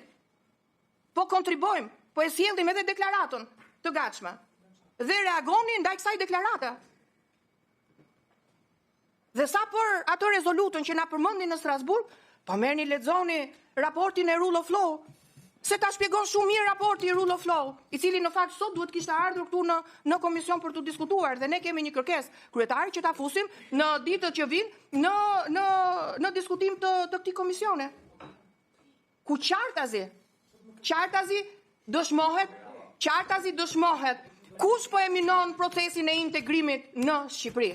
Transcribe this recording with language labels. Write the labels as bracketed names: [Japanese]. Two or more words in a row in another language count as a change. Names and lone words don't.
[Albanian] Po kontribojmë, po e sjellim edhe deklaratën të gatshme. Dhe reagoni ndaj kësaj deklarate. Dhe sa për atë rezolutën që na përmendin në Strasburg, po merrni lexoni raportin e Rule of Law, se ta shpjegon shumë mirë raporti i Rule of Law, i cili në fakt sot duhet kishte ardhur këtu në komision për të diskutuar dhe ne kemi një kërkesë kryetari që ta fusim në ditët që vijnë në diskutim të këtij komisione. Ku qartazi dëshmohet kush po e minon procesin e integrimit në Shqipëri.